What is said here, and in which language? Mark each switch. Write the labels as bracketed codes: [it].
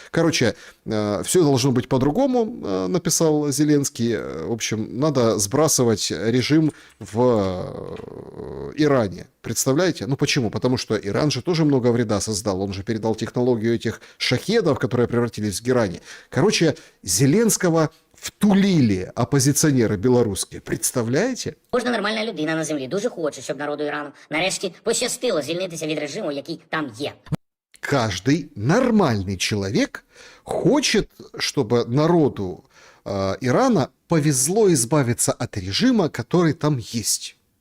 [ru] Короче, все должно быть по-другому, написал Зеленский. В общем, надо сбрасывать режим в Иране. Представляете? Ну почему? Потому что Иран же тоже много вреда создал. Он же передал технологию этих шахедов, которые превратились в герани. Короче, Зеленского [uk] втулили опозиціонери білоруські. Представляєте? Кожна нормальна людина на землі дуже хоче, щоб народу Ірану нарешті пощастило звільнитися від режиму, який там є. [ru] Каждый нормальный человек хочет, чтобы народу Ирана повезло избавиться от режима, который там есть.